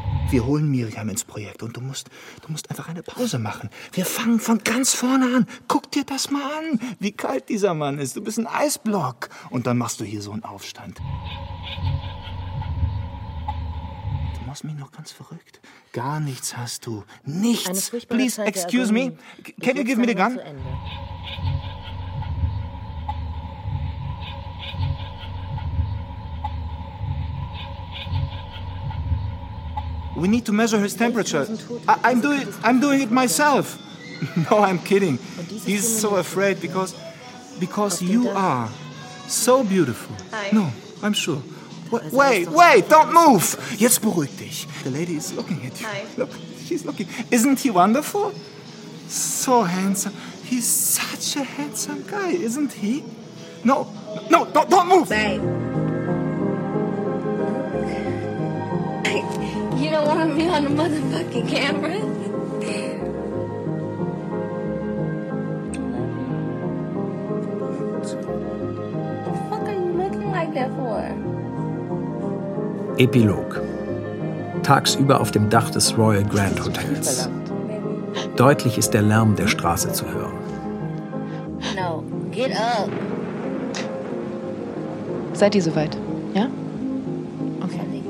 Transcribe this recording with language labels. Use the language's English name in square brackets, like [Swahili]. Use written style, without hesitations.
[German] Wir holen Miriam ins Projekt und du musst einfach eine Pause machen. Wir fangen von ganz vorne an. Guck dir das mal an, wie kalt dieser Mann ist. Du bist ein Eisblock. Und dann machst du hier so einen Aufstand. Du machst mich noch ganz verrückt. Gar nichts hast du. Nichts. [English] Please, excuse me. Can you give me the gun? We need to measure his temperature. I'm doing it myself. No, I'm kidding. He's so afraid because you are so beautiful. No, I'm sure. Wait, don't move. [German] Jetzt beruhig dich. [English] The lady is looking at you. Look, she's looking. Isn't he wonderful? So handsome. He's such a handsome guy, isn't he? No, don't move. Babe. You don't want to be on the motherfucking camera? What the fuck are you looking like that for? [German] Epilog. Tagsüber auf dem Dach des Royal Grand Hotels. Deutlich ist der Lärm der Straße zu hören. [English] No, get up. [German] Seid ihr soweit? Ja? Okay.